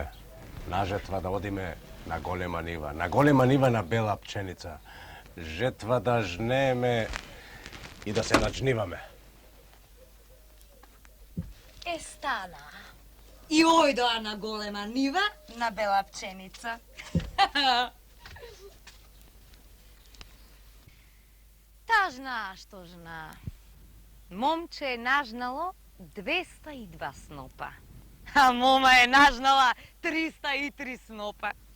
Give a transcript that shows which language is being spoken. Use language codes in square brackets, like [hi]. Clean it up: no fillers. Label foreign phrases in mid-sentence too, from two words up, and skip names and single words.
[mk] Нажетва да одиме на голема нива. На голема нива на бела пченица. Жетва да жнеме и да се начниваме. Е, стана. И ојдоа на голема нива, на бела пченица. Тажна, што жна. Момче е нажнало 202 снопа, а мома е нажнала 303 снопа.